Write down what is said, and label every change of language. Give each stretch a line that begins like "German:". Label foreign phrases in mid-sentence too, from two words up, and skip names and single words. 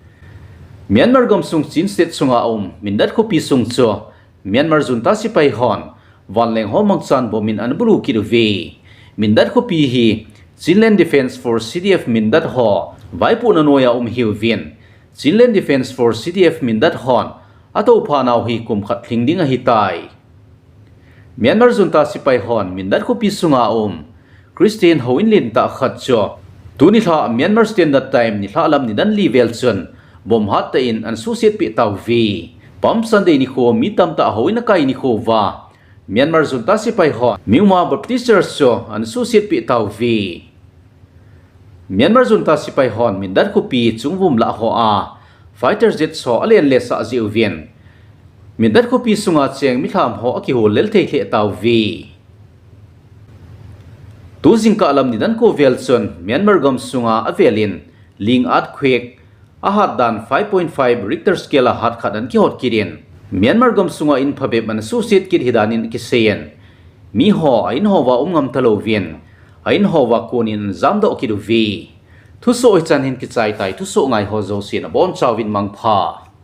Thado Chin: Myanmar Gamsung Chin State sunga mindat Khopi sung cho Myanmar junta sipai hon wanleng ho mangchan bomin anbulu kiduvi mindat Khopi hi Chinland Defense Force CDF mindat ho vaipu na noya hiwin Chinland Defense Force CDF mindat hon ato phanaw hi kumkhat thingding a hitai Myanmar junta sipai hon mindat Khopi sunga Christian Hoinlin ta khat cho tuni tha Myanmar Standard Time ni thalam ni dan level chun bom hat ta in an suset pi taw vi pam Sunday ni kho mi tam ta hoina kai ni kho wa Myanmar junta sipai hon miuma Baptist Church cho an suset pi taw vi Myanmar junta sipai hon mindat Khopi chungwum la ho a
English: fighter jet
Thado Chin: so alen le sa jiuvian mindat Khopi sunga cheng mi tham ho aki ho lel thei the taw vi tu jingka alam ni dan ko velson Myanmar Gamsunga avelin ling earthquake ahat dan 5.5 Richter scale ahat khadan ki hot kirin Myanmar Gamsunga in phabe man susit kit hidanin ki seyen mi ho ain ho wa ngam talovin ain ho wa konin zamdo kidu vi thu so chan hin ki chai tai thu so ngai ho zo sin bon chawin mangpha